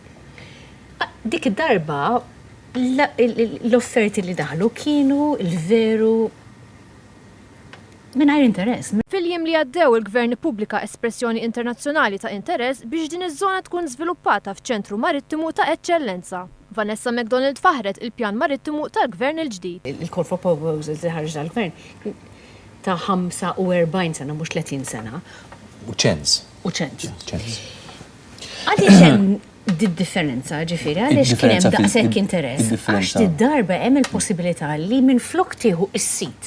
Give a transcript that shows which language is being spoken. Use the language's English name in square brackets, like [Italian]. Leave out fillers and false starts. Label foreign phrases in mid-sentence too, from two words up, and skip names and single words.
[Maltese] Dik id-darba l-offerti li daħlu kienu il-veru mingħajr interess. Fil-jiem li għaddew il-gvern ippubblika espressjoni internazzjonali ta' interess biex din iż-żona tkun żviluppata f'ċentru marittimu ta' eċċellenza. Vanessa McDonald faħret il-pjan marittimu tal-gvern il-ġdid. Il- [English] Call for Proposals [Maltese] li ħarġ tal-gvern ta' 45 sena mhux 30 sena. U ċens. Għaliex hemm differenza ġifieri, għaliex kien hemm daqshekk interess. Għax darba hemm il-possibilità li minflok tieħu is-sit.